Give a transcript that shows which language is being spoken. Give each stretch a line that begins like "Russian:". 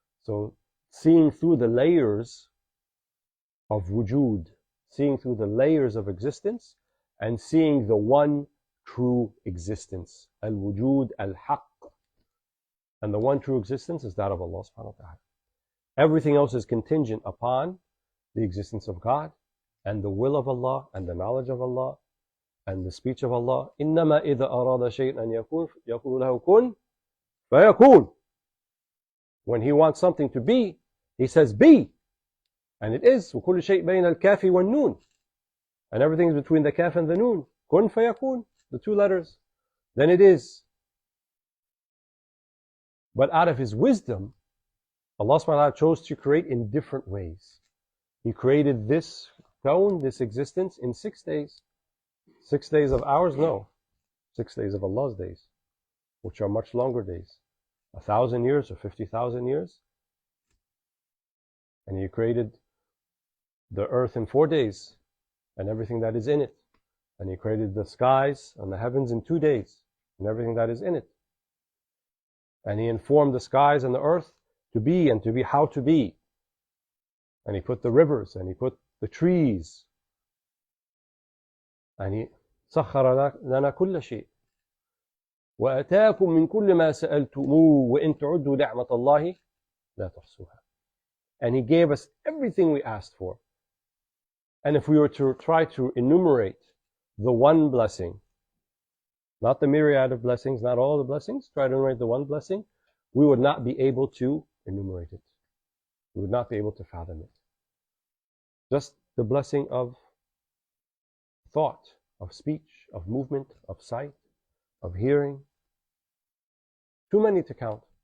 English: So seeing through the layers of wujud, seeing through the layers of existence, and seeing the one true existence, al-wujud al-haqq. And the one true existence is that of Allah subhanahu wa ta'ala. Everything else is contingent upon the existence of God and the will of Allah and the knowledge of Allah and the speech of Allah.
Arabic: إِنَّمَا إِذَا أَرَادَ شَيْءًا أَن يَقُولُ لَهُ كُن فَيَكُونُ.
English: When He wants something to be, He says be, and it is.
Arabic: وَكُلُّ شَيْءٍ بَيْنَ الْكَافِ وَالنُّونِ.
English: And everything is between the kaf and the noon. Kun fayakun, the two letters. Then it is. But out of His wisdom, Allah subhanahu wa ta'ala chose to create in different ways. He created this kawn, this existence, in 6 days. 6 days of ours? No. 6 days of Allah's days, which are much longer days. 1,000 years or 50,000 years. And He created the earth in 4 days and everything that is in it. And He created the skies and the heavens in 2 days and everything that is in it. And He informed the skies and the earth to be and to be how to be. And He put the rivers and He put the trees. And He
Arabic: سخر لنا كل شيء وآتاكم من كل ما سألتموه وإن تعدوا نعمة الله لا تحصوها.
English: And He gave us everything we asked for. And if we were to try to enumerate the one blessing, not the myriad of blessings, not all the blessings, try to enumerate the one blessing, we would not be able to enumerate it. We would not be able to fathom it. Just the blessing of thought, of speech, of movement, of sight, of hearing. Too many to count.